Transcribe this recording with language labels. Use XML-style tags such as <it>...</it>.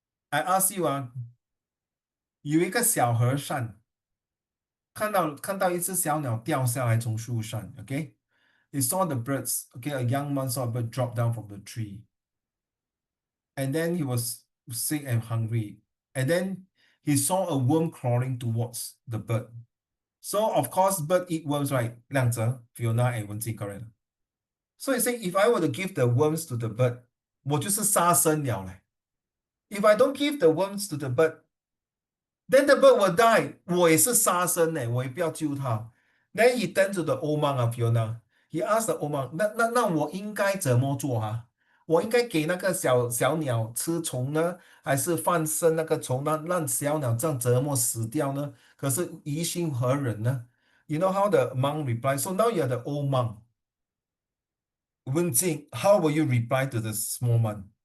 <en>I ask you</en> <zh>有一个小和尚看到一只小鸟掉下来从树上，OK，</zh> <en>he saw the birds. Okay, a young man saw a bird drop down from the tree. And then he was sick and hungry. And then he saw a worm crawling towards the bird. So of course, bird eat worms, right? 亮泽, Fiona and Wenjing, correct. So he said, if I were to give the worms to the bird,</en> <zh>我就是杀生了嘞.</zh> <en>If I don't give the worms to the bird, then the bird will die.</en> <zh>我也是杀生嘞，我也不要救它。</zh> <en>Then he turned to the old monk, Fiona. He asked the old monk,</en> <zh>那我应该怎么做啊？我应该给那个小鸟吃虫呢，还是放生那个虫呢，让小鸟这样折磨死掉呢？可是于心何忍呢？</zh> <en>You know how the monk replied? So now you're the old monk. Wenjing, how will you reply to the small monk?</en>